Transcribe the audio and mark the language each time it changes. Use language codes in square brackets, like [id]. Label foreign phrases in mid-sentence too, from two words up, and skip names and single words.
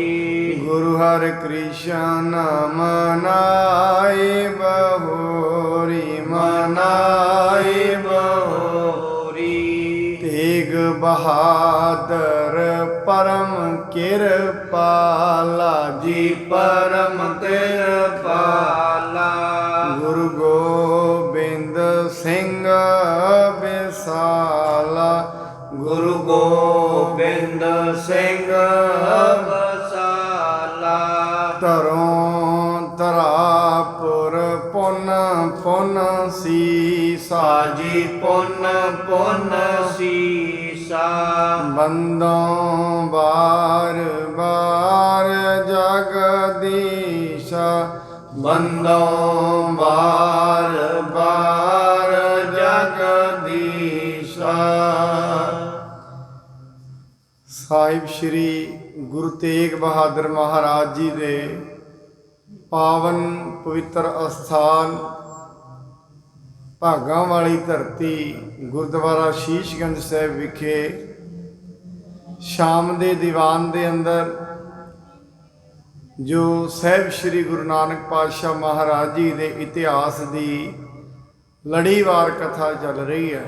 [pa] ਗੁਰੂ ਹਰਿ ਕ੍ਰਿਸ਼ਨ ਮਨਾਏ ਬਹੋਰੀ, ਮਨਾਏ ਬਹੋਰੀ। ਤੇਗ ਬਹਾਦਰ ਪਰਮ ਕ੍ਰਿਪਾਲਾ ਜੀ, ਪਰਮ ਕ੍ਰਿਪਾਲਾ। ਗੁਰੂ ਗੋਬਿੰਦ ਸਿੰਘ ਵਿਸਾਲਾ, ਗੁਰੂ ਗੋਬਿੰਦ ਸਿੰਘ ਵਿਸਾਲਾ। ਤਰੋਂ ਤਰਾਪੁਰ ਪੁਨ ਪੁਨ ਸੀਸਾ ਜੀ, ਪੁਨ ਪੁਨ ਸੀਸਾ। ਬੰਦੋਂ ਬਾਰ ਬਾਰ ਜਗਦੀਸ਼ਾ, ਬੰਦੋਂ ਬਾਰ ਬਾਰ ਜਗਦੀਸ਼ਾ। ਸਾਹਿਬ ਸ਼੍ਰੀ ਗੁਰੂ ਤੇਗ ਬਹਾਦਰ ਮਹਾਰਾਜ ਜੀ ਦੇ ਪਾਵਨ ਪਵਿੱਤਰ ਅਸਥਾਨ ਭਾਗਾਂ ਵਾਲੀ ਧਰਤੀ ਗੁਰਦੁਆਰਾ ਸ਼ੀਸ਼ਗੰਜ ਸਾਹਿਬ ਵਿਖੇ ਸ਼ਾਮ ਦੇ ਦੀਵਾਨ ਦੇ ਅੰਦਰ ਜੋ ਸਾਹਿਬ ਸ਼੍ਰੀ ਗੁਰੂ ਨਾਨਕ ਪਾਤਸ਼ਾਹ ਮਹਾਰਾਜ ਜੀ ਦੇ ਇਤਿਹਾਸ ਦੀ ਲੜੀਵਾਰ ਕਥਾ ਚੱਲ ਰਹੀ ਹੈ।